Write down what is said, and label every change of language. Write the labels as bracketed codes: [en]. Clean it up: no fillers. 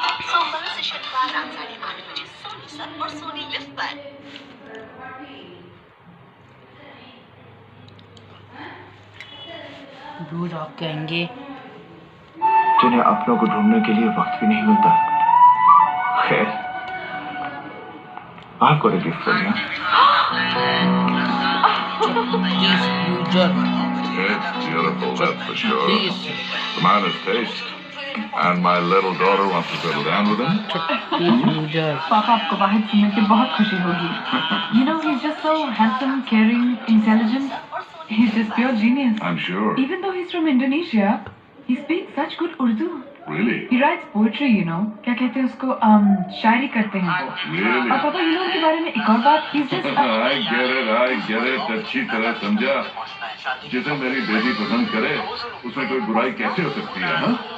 [hi] सोमवार रात 8:30 बजे सोनी सब और सोनी लिफ्ट पर। रोज आप कहेंगे जिन्हें अपनों को ढूंढने के लिए वक्त भी नहीं मिलता। [en] खैर, I've got a gift for you. Please, future. It's beautiful, that's for sure. Please. The man has taste. And my little daughter wants to settle down with him. Please, future. [hi] पापा आपको वाहिद सुनने के बहुत खुशी होगी। [en] You know, he's just so handsome, caring, intelligent. He's just pure genius. I'm sure. Even though he's from Indonesia, he speaks such good Urdu. Really? He writes poetry, you know. [hi] क्या कहते हैं उसको? शायरी करते हैं वो। [en] Really? [hi] और पापा, [en] you know [hi] उनके बारे में एक और बात, [en] he's just I get it. [hi] अच्छी तरह समझा। जिसे मेरी बेटी पसंद करे, उसमें कोई बुराई कैसे हो सकती है, हाँ?